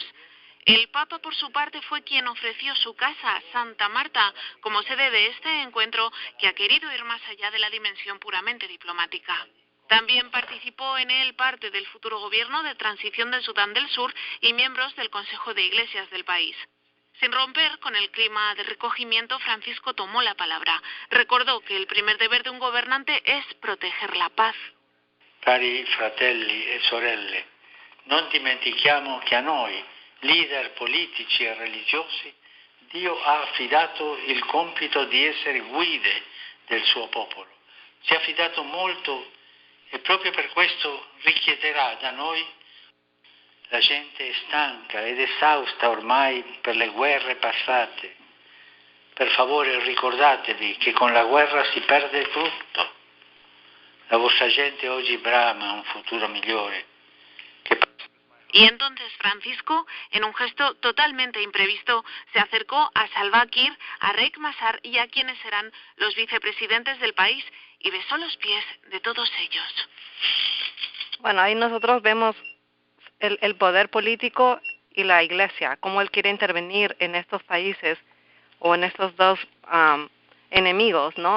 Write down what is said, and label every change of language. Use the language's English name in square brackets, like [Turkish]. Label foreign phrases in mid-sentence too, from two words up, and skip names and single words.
[Spanish] El Papa, por su parte, fue quien ofreció su casa, Santa Marta, como sede de este encuentro que ha querido ir más allá de la dimensión puramente diplomática. También participó en él parte del futuro gobierno de transición del Sudán del Sur y miembros del Consejo de Iglesias del país. Sin romper con el clima de recogimiento, Francisco tomó la palabra. Recordó que el primer deber de un gobernante es proteger la paz. [Italian] Cari fratelli e sorelle, non dimentichiamo che a noi, leader politici e religiosi, Dio ha affidato il compito di essere guide del suo popolo. Ci ha affidato molto e proprio per questo richiederà da noi. La gente è stanca ed esausta ormai per le guerre passate. Per favore ricordatevi che con la guerra si perde tutto. La vostra gente oggi brama un futuro migliore. [Spanish] Y entonces Francisco, en un gesto totalmente imprevisto, se acercó a Salva Kiir, a Riek Machar y a quienes serán los vicepresidentes del país y besó los pies de todos ellos. Bueno, ahí nosotros vemos el poder político y la iglesia, cómo él quiere intervenir en estos países o en estos dos enemigos, ¿no?